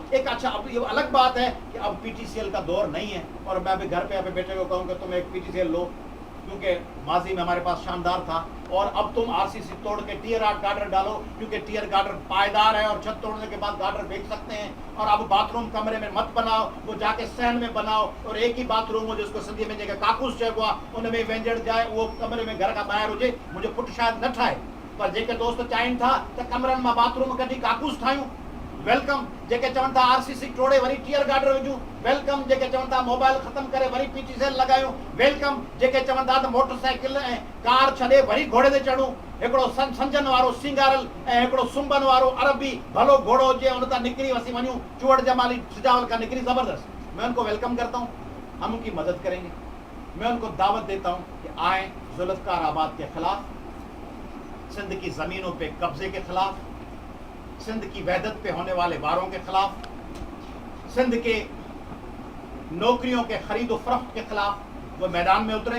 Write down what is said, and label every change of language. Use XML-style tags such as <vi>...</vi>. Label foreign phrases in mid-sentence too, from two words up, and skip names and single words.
<ur>ایک اچھا، اب یہ الگ بات ہے کہ اب پی ٹی سی ایل کا دور نہیں ہے، اور میں ابھی گھر پہ ابھی بیٹے کو کہوں گا تم ایک پی ٹی سی ایل لو، کیونکہ ماضی میں ہمارے پاس شاندار تھا، اور اب تم آر سی سی توڑ کے ٹیئر آرٹ گارڈر ڈالو، کیونکہ ٹیئر گارڈر پائیدار ہے اور چھت توڑنے کے بعد گارڈر بیچ سکتے ہیں. اور اب باتھ روم کمرے میں مت بناؤ، وہ جا کے صحن میں بناؤ، اور ایک ہی باتھ روم ہو جس کو سندھی میں جگہ</ur> <sd>काकूस चइबो आहे,</sd> <ur>ان میں وینجھن جائے، وہ کمرے میں گھر کا</ur> <sd>ॿाहिरि हुजे। मुंहिंजो पुटु शायदि न ठाहे, पर जेके दोस्त चाहिनि था त कमरनि मां बाथरूम कढी काकूस ठाहियूं, वेलकम जेके चवनि था RCC टोड़े वरी टीयर गार्डर विझूं, वेलकम जेके चवनि था मोबाइल ख़त्म करे वरी PT सेल लॻायूं, वेलकम जेके चवनि था त मोटरसाइकिल ऐं कार छॾे वरी घोड़े ते चढ़ूं, हिकिड़ो संजन वारो सिंगारल ऐं हिकिड़ो सुंबन वारो अरबी भलो घोड़ो हुजे उन तां निकिरी असीं वञूं चूड़ जमाली सिजावल का निकली ज़बरदस्त।</sd> <ur>میں ان کو ویلکم کرتا ہوں، ہم ان کی مدد کریں گے۔ میں ان کو دعوت دیتا ہوں کہ آئے ذوالفقار آباد کے خلاف، سندھ کی زمینوں پہ قبضے کے خلاف، سندھ کی وحدت پہ ہونے والے واروں کے خلاف، سندھ کے نوکریوں کے خرید و فروخت کے خلاف وہ میدان میں اتریں.</ur>